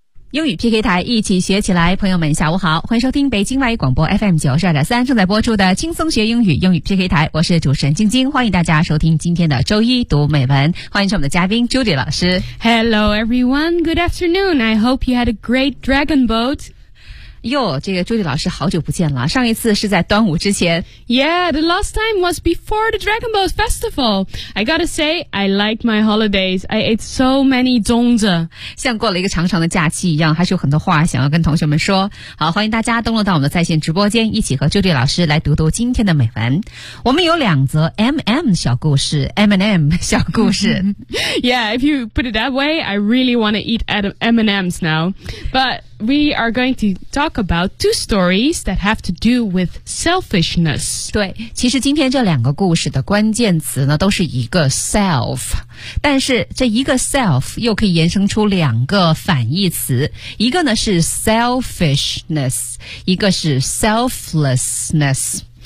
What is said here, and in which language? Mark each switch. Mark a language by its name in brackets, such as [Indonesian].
[Chinese] 英语 PK 台，一起学起来。朋友们下午好，欢迎收听北京外语广播 FM 92.3正在播出的轻松学英语英语 PK 台，我是主持人晶晶，欢迎大家收听今天的周一读美文，欢迎我们的嘉宾 Judy 老师。 [English] Hello everyone, good afternoon, I hope you had a great dragon boat. [Chinese] 哟，这个 Judy 老师好久不见了，上一次是在端午之前。 [English] Yeah, the last time was before the dragon boat festival. I gotta say, I like my holidays. I ate so many 粽子， [Chinese] 像过了一个长长的假期一样，还是有很多话想要跟同学们说。好，欢迎大家登录到我们的在线直播间，一起和 Judy 老师来读读今天的美文。我们有两则 M&M 小故事。 [English] Yeah, if you put it that way, I really want to eat at M&M's now. But we are going to talk about two stories that have to do with selfishness. [Chinese] 对，其实今天这两个故事的关键词呢，都是一个 self， 但是这一个 self 又可以延伸出两个反义词，一个呢是 selfishness， 一个是 selflessness.